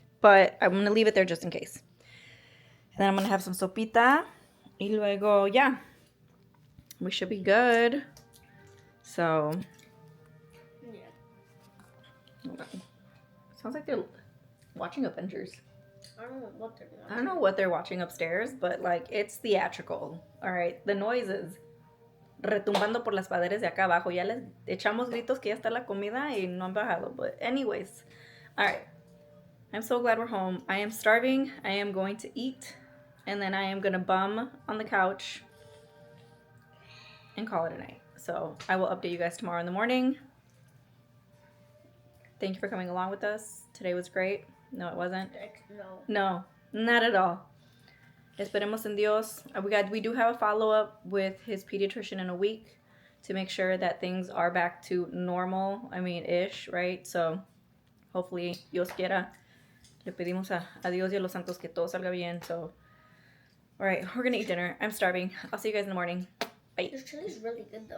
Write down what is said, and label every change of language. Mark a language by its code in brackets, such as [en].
[en] But I'm going to leave it there just in case. And then I'm going to have some sopita. [es] Y luego, [en] yeah. We should be good. So... Sounds like they're watching Avengers. I don't know what they're watching. I don't know what they're watching upstairs, but like it's theatrical. All right, the noises [es] retumbando por las paredes de acá abajo. Ya les echamos gritos que ya está la comida y no han bajado. [en] But anyways, all right. I'm so glad we're home. I am starving. I am going to eat, and then I am gonna bum on the couch and call it a night. So I will update you guys tomorrow in the morning. Thank you for coming along with us. Today was great. No, it wasn't. No, not at all. [es] Esperemos en Dios. [en] We do have a follow-up with his pediatrician in a week to make sure that things are back to normal. I mean, ish, right? So hopefully, [es] Dios quiera. Le pedimos a Dios y a los santos que todo salga bien. [en] So, all right, we're going to eat dinner. I'm starving. I'll see you guys in the morning. Bye. This chili is really good though.